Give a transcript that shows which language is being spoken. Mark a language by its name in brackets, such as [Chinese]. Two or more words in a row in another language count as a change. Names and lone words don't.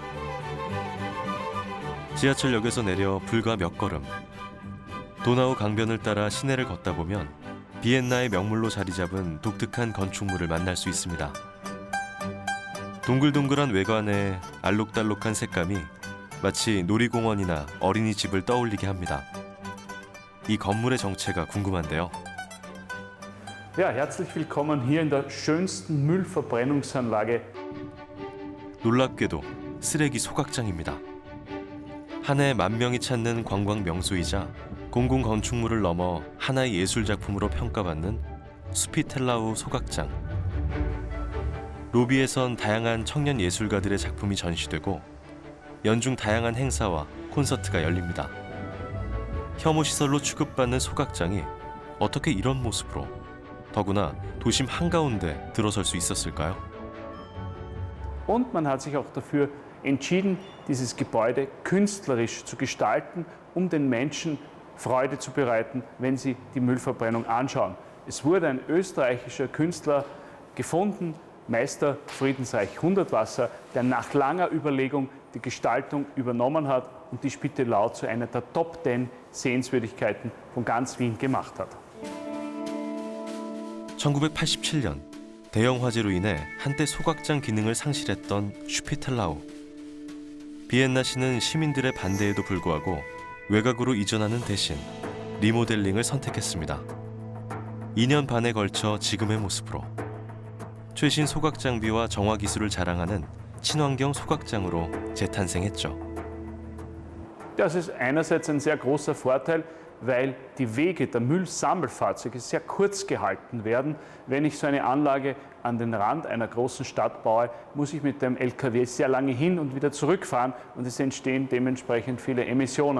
[Korean] 지하철역에서 내려 불과 몇 걸음, 도나우 강변을 따라 시내를 걷다 보면 비엔나의 명물로 자리 잡은 독특한 건축물을 만날 수 있습니다. 동글동글한 외관에 알록달록한 색감이 마치 놀이공원이나 어린이집을 떠올리게 합니다. 이 건물의 정체가 궁금한데요. [German] Ja, herzlich willkommen hier in der schönsten Müllverbrennungsanlage. [Korean] 놀랍게도 쓰레기 소각장입니다. 한 해 10,000명이 찾는 관광 명소이자 공공 건축물을 넘어 하나의 예술 작품으로 평가받는 수피텔라우 소각장. 로비에선 다양한 청년 예술가들의 작품이 전시되고 연중 다양한 행사와 콘서트가 열립니다. 혐오 시설로 취급받는 소각장이 어떻게 이런 모습으로, 더구나 도심 한가운데 들어설 수 있었을까요? [German] Und man hat sich auch dafür entschieden, dieses Gebäude künstlerisch zu gestalten, um den Menschen Freude zu bereiten, wenn sie die Müllverbrennung anschauen. Es wurde ein österreichischer Künstler gefunden, Meister Friedensreich Hundertwasser, der nach langer Überlegung die Gestaltung übernommen hat und die Spittelau zu einer der Top 10 Sehenswürdigkeiten von ganz Wien gemacht hat. [Korean] 1987년 대형 화재로 인해 한때 소각장 기능을 상실했던 슈피텔라우. 비엔나시는 시민들의 반대에도 불구하고 외곽으로 이전하는 대신 리모델링을 선택했습니다. 2년 반에 걸쳐 지금의 모습으로 최신 소각 장비와 정화 기술을 자랑하는 친환경 소각장으로 재탄생했죠. [German] Das ist einerseits ein sehr großer Vorteil, weil die Wege der Müllsammelfahrzeuge sehr kurz gehalten werden. Wenn ich so eine Anlage an den Rand einer großen Stadt baue, muss ich mit dem LKW sehr lange hin und wieder zurückfahren und es entstehen dementsprechend viele Emissionen.